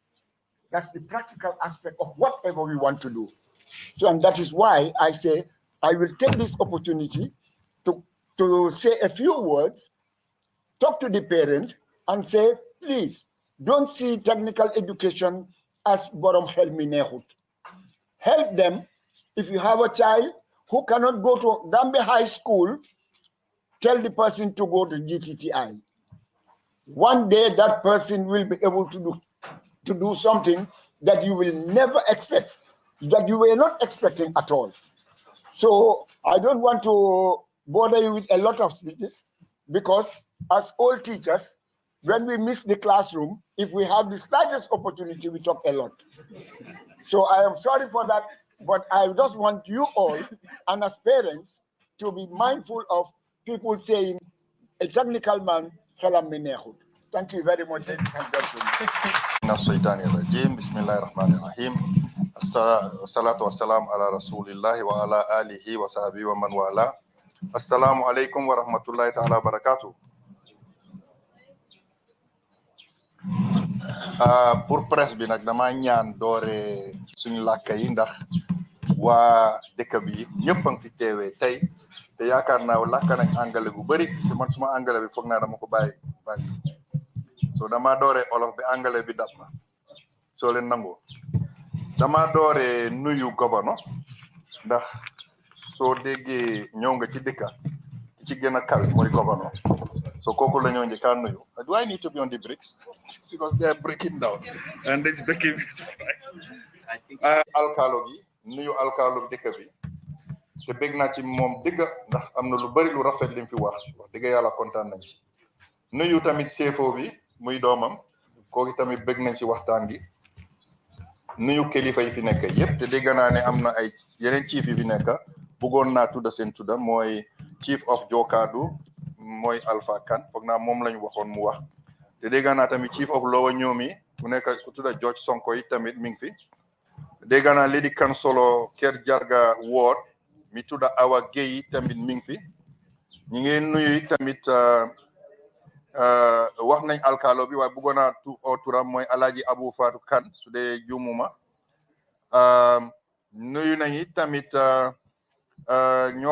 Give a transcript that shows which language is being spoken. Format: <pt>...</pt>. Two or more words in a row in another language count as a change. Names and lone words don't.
<en>That's the practical aspect of whatever we want to do. So, and that is why I say I will take this opportunity to say a few words, talk to the parents, and say, please, don't see technical education as</en> <wo>borom xel mi neexut.</wo> <en>Help them. If you have a child who cannot go to Gambia High School, tell the person to go to GTTI. One day that person will be able to do something that you will never expect, that you were not expecting at all. So I don't want to bother you with a lot of speeches, because as old teachers, when we miss the classroom, if we have the slightest opportunity, we talk a lot. So I am sorry for that, but I just want you all, and as parents, to be mindful of people saying, a technical man,</en> <wo>xelam mi neexut.</wo> <en>Thank you very much, ladies and gentlemen.</en> <ar>بسم الله الرحمن الرحيم. الصلاة والسلام على رسول الله وعلى آله وصحبه ومن والى. السلام عليكم ورحمة الله تعالى وبركاته.</ar> <wo>Pour presse bi nag dama ñaan doore suñu làkk yi ndax waa dëkk bi ñëpp a ngi fi teewee tey te yaakaar naa làkk nañ anglais gu bëri te man suma anglais bi foog naa dama ko bàyyi so dama doore olof bi anglais bi dab ma soo leen nangoo dama doore nuyu gouverneur ndax soo déggee ñëw nga ci dëkka ci gën a kawe mooy gouverneur so kooku la ñoo njëkkaa nuyu.</wo> <en>Do I need to be on the bricks? Because they are breaking down and it's making me surprised.</en> <wo>Alkaalo gi nuyu alkaalo dëkk bi te bég naa ci moom dëgg ndax am na lu bari lu rafet lim fi wax dëgg yàlla kontaan nañ ci. Nuyu tamit CFO bi muy doomam kooku tamit bég nañ ci waxtaan gi. Nuyu kilifa yi fi nekk yëpp te dégg naa ne am na ay yeneen chief yi fi nekk bëggoon naa tudda seen tudda mooy</wo> <en>chief of Jokadu</en> <wo>mooy Alpha Kane foog naa moom lañ waxoon mu wax te dégg naa tamit</wo> <en>chief of Lower Ñoomi</en> <wo>ku nekk ku tudda George Sonko yi tamit mi ngi fi dégg naa Lady Kansolo Ker Jarga Ward mi tudda Awa Gueye tamit mi ngi fi ñi ngi nuyu tamit wax nañ alkaalo bi waaye bëggoon naa turam mooy Alaaji Abu Fatou Kane su dee juumuma nuyu nañu tamit ñoo</wo>